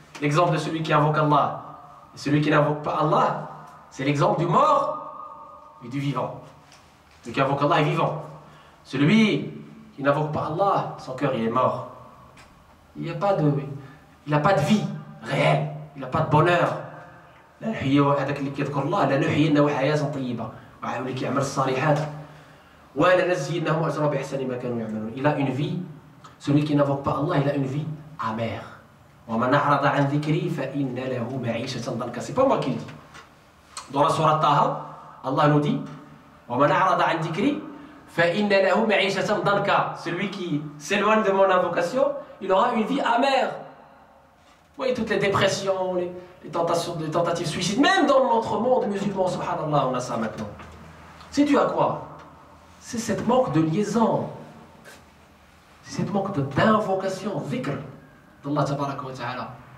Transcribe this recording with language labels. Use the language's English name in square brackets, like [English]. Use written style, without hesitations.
[French] L'exemple de celui qui invoque Allah et celui qui n'invoque pas Allah, c'est l'exemple du mort et du vivant. Celui qui invoque Allah est vivant. Celui qui n'invoque pas Allah, son cœur il est mort. Il n'a pas de vie réelle, il n'a pas de bonheur. [Arabic] هذاك اللي كيذكر الله لنحيينه حياة طيبة وعلى اللي كيعمل الصالحات ولنجزينهم أجرهم بأحسن ما كانوا يعملون. [French] Il a une vie, celui qui n'invoque pas Allah, il a une vie amère. [Arabic] ومن أعرض عن ذكري فإن له معيشة ضنكا. [French] C'est pas moi qui le dis. Dans la sourate Taha, Allah nous dit [Arabic] ومن أعرض عن ذكري فإن له معيشة ضنكا. [French] Celui qui s'éloigne de mon invocation, il aura une vie amère. Vous voyez toutes les dépressions, les tentatives de suicide, même dans notre monde musulman, subhanallah, on a ça maintenant. C'est dû à quoi? C'est cette manque de liaison, c'est cette manque d'invocation, dhikr d'Allah tabaraka wa ta'ala.